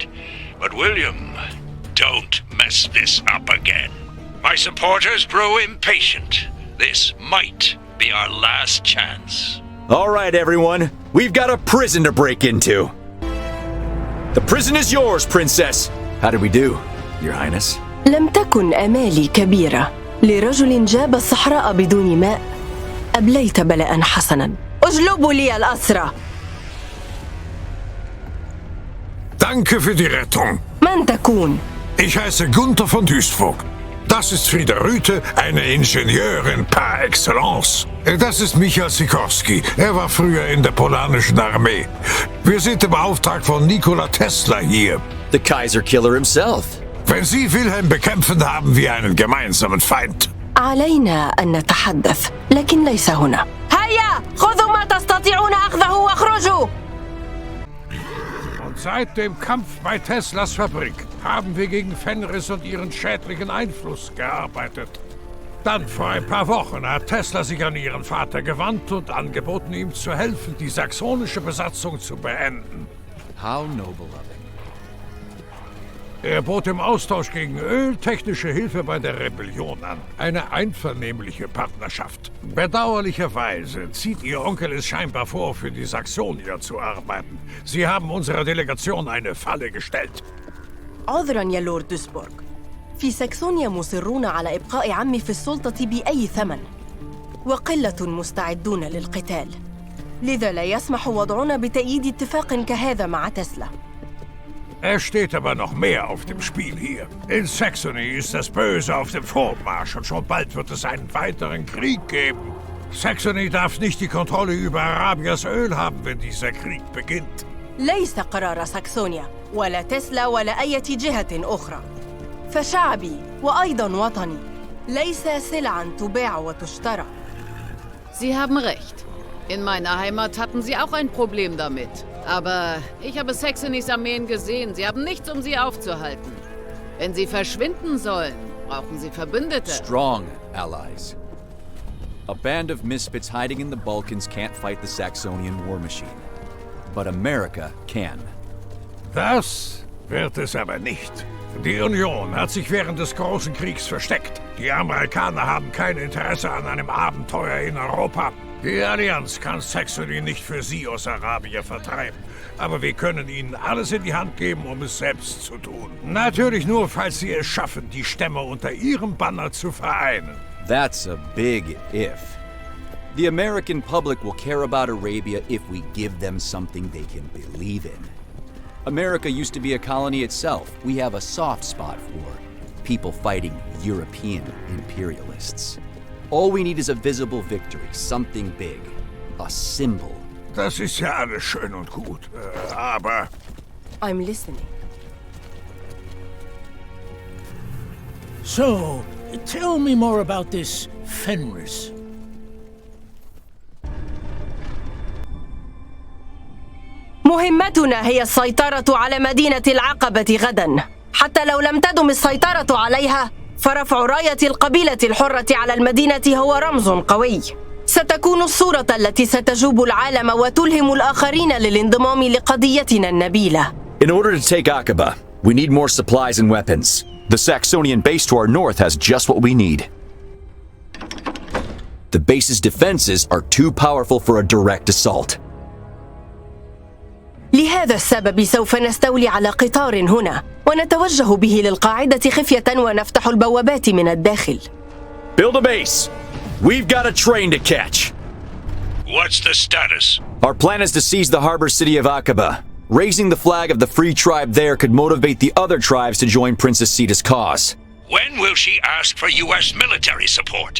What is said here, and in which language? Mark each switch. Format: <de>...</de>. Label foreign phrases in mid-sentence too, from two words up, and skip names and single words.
<en>But William, don't mess this up again. My supporters grow impatient. This might be our last chance. All right, everyone. We've got a prison to break into. The prison is yours, Princess. How did we do, Your Highness?</en> <ar>لم تكن آمالي كبيرة. لرجل جاب الصحراء بدون ماء أبليت بلاء حسنا. اجلبوا لي الأسرى.</ar> <de>Danke für die Rettung.</de> <ar>من تكون؟</ar> <de>Ich heiße Gunther von Duisburg. Das ist Frieda Rüthe, eine Ingenieurin</de> <fr>par excellence.</fr> <de>Das ist Michael Sikorski. Er war früher in der polanischen Armee. Wir sind im Auftrag von Nikola Tesla hier.</de> <en>The Kaiser Killer himself.</en> <de>Wenn Sie Wilhelm bekämpfen, haben wir einen gemeinsamen Feind.</de> <ar>علينا أن نتحدث، لكن ليس هنا. هيا، خذوا ما تستطيعون أخذه واخرجوا.</ar> <de>Und seit dem Kampf bei Teslas Fabrik haben wir gegen Fenris und ihren schädlichen Einfluss gearbeitet. Dann vor ein paar Wochen hat Tesla sich an ihren Vater gewandt und angeboten, ihm zu helfen, die saxonische Besatzung zu beenden.</de> <en>How noble of him.</en> <de>Er bot im Austausch gegen Öl technische Hilfe bei der Rebellion an. Eine einvernehmliche Partnerschaft. Bedauerlicherweise zieht Ihr Onkel es scheinbar vor, für die Saxonier zu arbeiten. Sie haben unserer Delegation eine Falle gestellt.</de> <ar>عذراً يا لورد دوسبورغ. في ساكسونيا مصرون على إبقاء عمي في السلطة بأي ثمن. وقلة مستعدون للقتال. لذا لا يسمح وضعنا بتأييد اتفاق كهذا مع تسلا.</ar> <de>Es steht aber noch mehr auf dem Spiel hier. In Saxony ist das Böse auf dem Vormarsch und schon bald wird es einen weiteren Krieg geben. Saxony darf nicht die Kontrolle über Arabias Öl haben, wenn dieser Krieg beginnt. ليس قرار ساكسونيا ولا تسلا ولا أي جهة أخرى. فشعبي وأيضاً وطني ليس سلعاً تباع وتشترى. Sie haben recht. In meiner Heimat hatten sie auch ein Problem damit. Aber ich habe Saxonys Armeen gesehen. Sie haben nichts, um sie aufzuhalten. Wenn sie verschwinden sollen, brauchen sie Verbündete.</de> <en>Strong allies. A band of misfits hiding in the Balkans can't fight the Saxonian war machine. But America can.</en> <de>Das wird es aber nicht. Die Union hat sich während des Großen Kriegs versteckt. Die Amerikaner haben kein Interesse an einem Abenteuer in Europa. Die Allianz kann Saxony nicht für sie aus Arabien vertreiben. Aber wir können ihnen alles in die Hand geben, um es selbst zu tun. Natürlich nur, falls sie es schaffen, die Stämme unter ihrem Banner zu vereinen.</de> <en>That's a big if. The American public will care about Arabia if we give them something they can believe in. America used to be a colony itself. We have a soft spot for people fighting European imperialists. All we need is a visible victory, something big, a symbol.</en> <de>Das ist ja alles schön und gut, aber...</de> <en>I'm listening. So, tell me more about this Fenris.</en> <ar>مهمتنا هي السيطرة على مدينة العقبة غداً. حتى لو لم تدم السيطرة عليها، فرفع راية القبيلة الحرة على المدينة هو رمز قوي. ستكون الصورة التي ستجوب العالم وتلهم الآخرين للانضمام لقضيتنا النبيلة.</ar> <en>In order to take Aqaba, we need more supplies and weapons. The Saxonian base to our north has just what we need. The base's defenses are too powerful for a direct assault.</en> <ar>لهذا السبب سوف نستولي على قطار هنا ونتوجه به للقاعدة خفية ونفتح البوابات من الداخل.</ar> <en>Build a base. We've got a train to catch. What's the status? Our plan is to seize the harbor city of Aqaba. Raising the flag of the free tribe there could motivate the other tribes to join Princess Sita's cause. When will she ask for U.S. military support?</en>